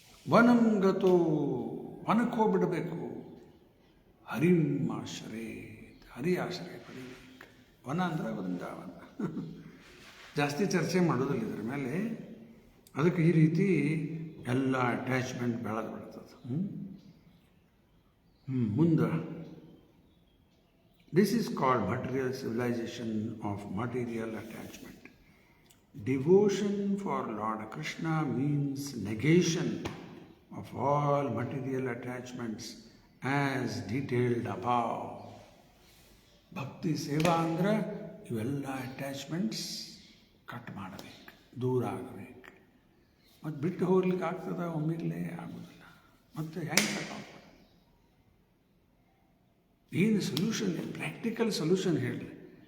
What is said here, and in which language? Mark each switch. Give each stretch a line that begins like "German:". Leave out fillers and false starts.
Sanskrit: ವನಂ ಗತೋ,
Kannada: ವನಕ್ಕೆ ಹೋಗ್ಬಿಡಬೇಕು.
Sanskrit: ಹರಿಂ ಆಶ್ರಯ,
Kannada: ಹರಿ ಆಶ್ರಯ ಪಡಿಬೇಕು. ವನ ಅಂದ್ರೆ ವೃಂದಾವನ. ಜಾಸ್ತಿ ಚರ್ಚೆ ಮಾಡೋದಿಲ್ಲ ಇದ್ರ ಮೇಲೆ. ಅದಕ್ಕೆ ಈ ರೀತಿ ಎಲ್ಲ ಅಟ್ಯಾಚ್ಮೆಂಟ್ ಬೆಳೆದು ಬಿಡ್ತದೆ. ಮುಂದೆ
English: this is called material civilization of material attachment. Devotion for Lord Krishna means negation of all material attachments as detailed above.
Kannada: ಭಕ್ತಿ ಸೇವಾ ಅಂದ್ರೆ ಇವೆಲ್ಲ ಅಟ್ಯಾಚ್ಮೆಂಟ್ಸ್ ಕಟ್ ಮಾಡಬೇಕು, ದೂರ ಆಗಬೇಕು. ಮತ್ತು ಬಿಟ್ಟು ಹೋಗ್ಲಿಕ್ಕೆ ಆಗ್ತದ, ಒಮ್ಮಿಗಲೇ ಆಗೋದಿಲ್ಲ. ಮತ್ತು ಹೆಂಗೆ ಕಟ್ ಆಗ್ತದೆ? ಏನು ಸೊಲ್ಯೂಷನ್, ಪ್ರಾಕ್ಟಿಕಲ್ ಸೊಲ್ಯೂಷನ್ ಹೇಳಿ.